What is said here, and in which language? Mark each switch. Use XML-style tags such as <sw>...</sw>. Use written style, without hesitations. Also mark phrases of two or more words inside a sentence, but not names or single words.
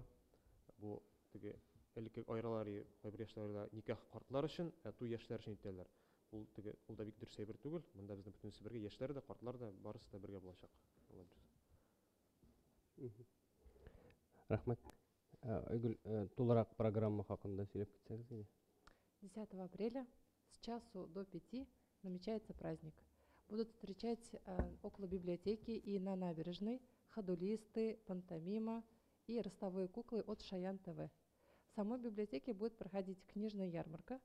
<tt>Бу теге элекке айралары кайбер яшьләрдә никах картлар өчен, туй яшьләр өчен итәләр. Ул да бик дөрес әйбер түгел. Монда безнең бөтенесе бергә, яшьләр дә, картлар да, барысы да бергә булачак. Рахмет. Айгүл, тулырак программа хакында сөйләп китсәгез иде.</tt> <ru>10 апреля с часу до 5 намечается праздник. Будут встречать около библиотеки и на набережной ходулисты, пантомима и ростовые куклы от Шаян ТВ. В самой библиотеке будет проходить книжная ярмарка.</ru>